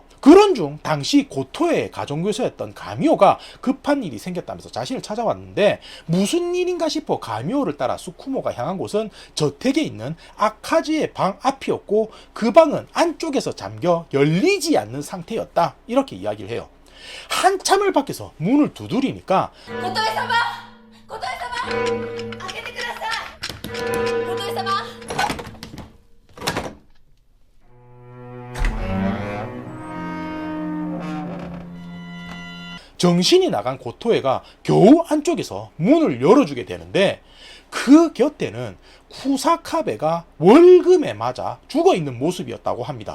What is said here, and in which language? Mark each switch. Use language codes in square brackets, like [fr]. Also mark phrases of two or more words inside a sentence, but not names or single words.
[ko] 그런 중 당시 고토의 가정교사였던 가미오가 급한 일이 생겼다면서 자신을 찾아왔는데 무슨 일인가 싶어 가미오를 따라 수쿠모가 향한 곳은 저택에 있는 아카지의 방 앞이었고 그 방은 안쪽에서 잠겨 열리지 않는 상태였다 이렇게 이야기를 해요. 한참을 밖에서 문을 두드리니까 [ja] 琴江様琴江様開けてください琴江様 [ko] 정신이 나간 고토에가 겨우 안쪽에서 문을 열어주게 되는데 그 곁에는 쿠사카베가 월금에 맞아 죽어있는 모습이었다고 합니다.